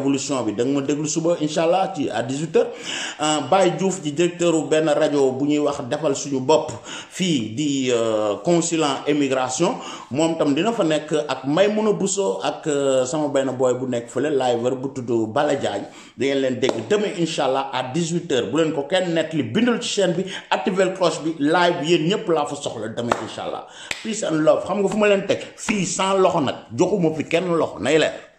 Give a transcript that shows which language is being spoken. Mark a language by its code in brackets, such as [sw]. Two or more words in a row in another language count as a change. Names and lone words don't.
[wo] évolution bi da nga ma déglu suba [ar] إن شاء الله [wo] ci à 18h Baye Diouf ci directeur benn rajo bu ñuy wax defal suñu bopp fii di [fr] consulat immigration [wo] moom tam dina fa nekk ak Maymouna Bousso ak sama benn boy bu nekk fële live bu tudd Bala Diagne da ngeen leen dégg demain [ar] إن شاء الله [wo] à 18h bu leen ko kenn nett li bindal ci chaîne bi activer cloche bi live bi yéen ñëpp laa fa soxla demain [ar] إن شاء الله [en] peace and love [wo] xam nga fu ma leen teg fii sans loxo nag joxuma fi kenn loxo nay leer